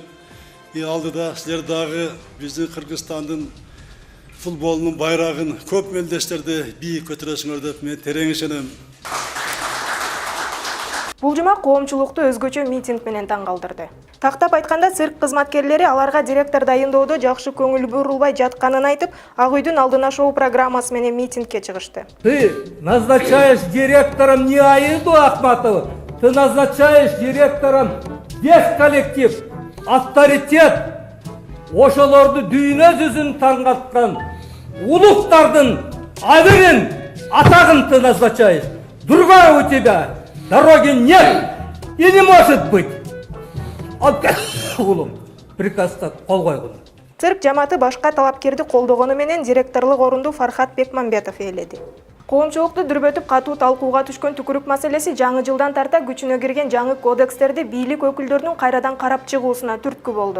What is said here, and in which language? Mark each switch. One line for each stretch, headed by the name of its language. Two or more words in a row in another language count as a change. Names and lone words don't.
Kyrgyz: Алдыда силер дагы биздин Кыргызстандын футболунун байрагын көп мелдештерди бийик көтөрөсүңөр деп мен терең ишенем. Бул жума коомчулукту өзгөчө митинг менен таң калтырды. Тактап айтканда, цирк кызматкерлери аларга директор дайындоодо жакшы көңүл бурулбай жатканын айтып, Ак үйдүн алдына шоу программасы менен митингке чыгышты.
Russian: Ты назначаешь директором не Аиду Ахматову, ты назначаешь директором весь коллектив, авторитет,
Kyrgyz: ошолорду дүйнө жүзүн таңгаткан улуктардын абырын, атагын
Russian: ты назначаешь. Другая у тебя дороги нет и не может быть.
Kyrgyz: Приказда кол койгон. Цирк жамааты башка талапкерди колдогону менен директорлук орунду Фархат Бекмамбетов ээледи. Коомчулукту дүрбөтүп катуу талкууга түшкөн түкүрүк маселеси жаңы жылдан тарта күчүнө кирген жаңы кодекстерди бийлик өкүлдөрүнүн кайрадан карап чыгуусуна түрткү болду.